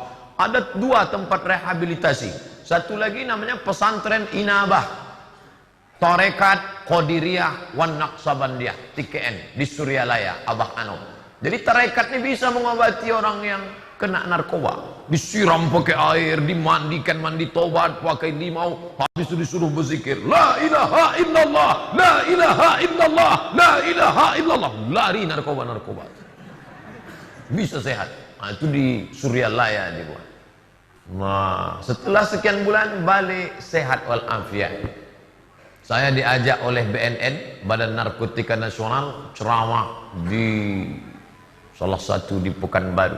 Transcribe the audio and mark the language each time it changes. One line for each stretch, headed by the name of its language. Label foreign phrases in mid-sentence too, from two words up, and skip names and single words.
Indonesian: Ada 2 tempat rehabilitasi. Satu lagi namanya pesantren Inabah, Tarekat Qadiriyah wan Naqsabandiyah, TKN di Suryalaya, Abah Ano. Jadi tarekat ini bisa mengobati orang yang kena narkoba. Disiram pakai air, dimandikan mandi tobat pakai limau, habis itu disuruh berzikir
Arabic: لا إله إلا الله, لا إله إلا الله, لا إله إلا الله.
Indonesian: Lari narkoba bisa sehat. Nah, itu di Suryalaya dibuat. Nah, setelah sekian bulan balik sehat walafiat. Saya diajak oleh BNN, Badan Narkotika Nasional, ceramah di salah satu di Pekanbaru.